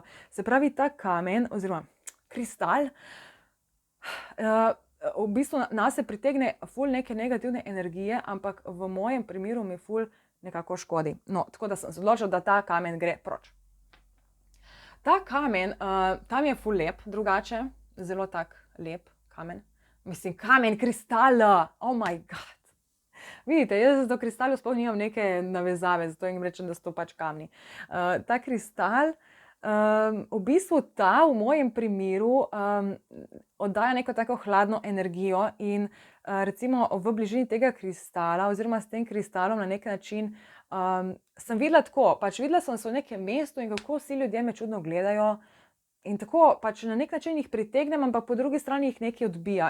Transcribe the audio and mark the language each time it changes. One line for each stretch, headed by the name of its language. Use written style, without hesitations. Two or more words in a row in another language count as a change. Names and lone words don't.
Slovenian: Se pravi, ta kamen oziroma kristal v bistvu nas se pritegne ful neke negativne energije, ampak v mojem primeru mi ful nekako škodi. No, tako da sem se odločila, da ta kamen gre proč. Ta kamen, tam je ful lep, drugače, zelo tak lep kamen. Mislim, kamen, kristala,
English: oh my god.
Slovenian: Vidite, jaz do kristalov sploh nimam neke navezave, zato jim rečem, da so to pač kamni. Ta kristal, v bistvu ta v mojem primeru oddaja neko tako hladno energijo in recimo v bližini tega kristala oziroma s tem kristalom na nek način sem videla tako, pač videla sem se v nekem mestu in kako vsi ljudje me čudno gledajo in tako pač na nek način jih pritegnem, ampak po drugi strani jih nekaj odbija.